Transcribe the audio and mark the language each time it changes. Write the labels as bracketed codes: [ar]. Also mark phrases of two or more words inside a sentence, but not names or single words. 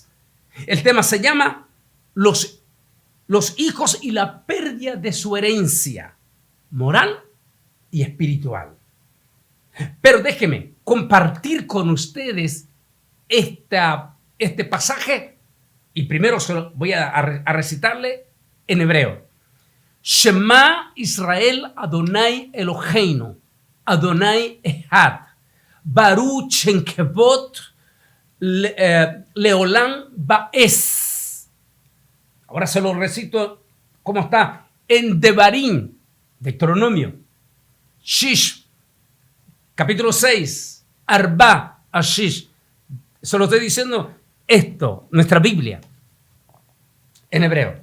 [es] El tema se llama los hijos y la pérdida de su herencia moral y espiritual. Pero déjenme compartir con ustedes este pasaje y primero se lo voy a recitarle en hebreo. [he] שמע ישראל אדני אלהינו אדני אחד ברוך שם כבוד לעולם ועד. [es] Ahora se lo recito como está en Devarim, Deuteronomio, Shish, capítulo 6, [he] ארבע, ששה. [es] Se lo estoy diciendo esto, nuestra Biblia, en hebreo.